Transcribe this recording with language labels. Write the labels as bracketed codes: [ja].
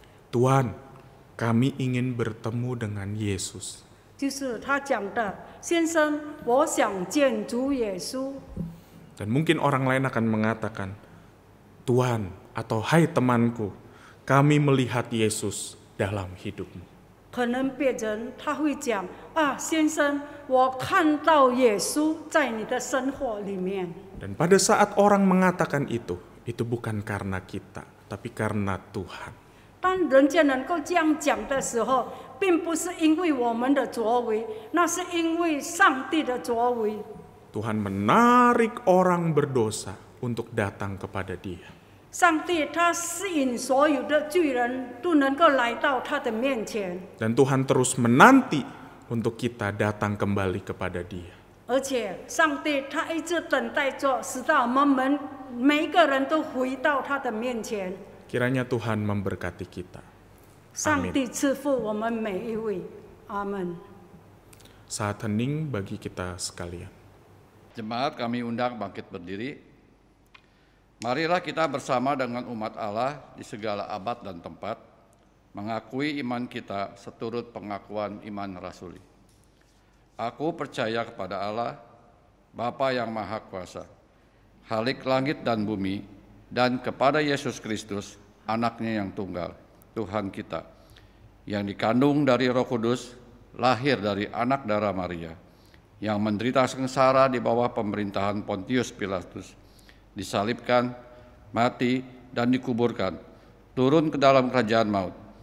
[id] Tuhan, kami ingin bertemu dengan Yesus. [zh] 就是他讲的，先生，我想见主耶稣。 [id] Dan mungkin orang lain akan mengatakan, Tuhan atau hai temanku, kami melihat Yesus dalam hidupmu. [zh] 可能别人他会讲啊，先生，我看到耶稣在你的生活里面。 [id] Dan pada saat orang mengatakan itu bukan karena kita, tapi karena Tuhan. [zh] 当人家能够这样讲的时候，并不是因为我们的作为，那是因为上帝的作为。 [id] Tuhan menarik orang berdosa untuk datang kepada Dia. [zh] 上帝他吸引所有的罪人都能够来到他的面前， [id] Dan Tuhan terus menanti untuk kita datang kembali kepada Dia. [zh] 而且上帝他一直等待着，使到我们每一个人都回到他的面前。 [id] Kiranya Tuhan memberkati kita. [zh] 上帝赐福我们每一位，阿门。 [id] Saat hening bagi kita sekalian. Jemaat kami undang bangkit berdiri. Marilah kita bersama dengan umat Allah di segala abad dan tempat, mengakui iman kita seturut pengakuan iman rasuli. Aku percaya kepada Allah, Bapa yang Maha Kuasa, Khalik langit dan bumi, dan kepada Yesus Kristus, anaknya yang tunggal, Tuhan kita, yang dikandung dari Roh Kudus, lahir dari anak darah Maria, yang menderita sengsara di bawah pemerintahan Pontius Pilatus, disalibkan, mati, dan dikuburkan, turun ke dalam kerajaan maut.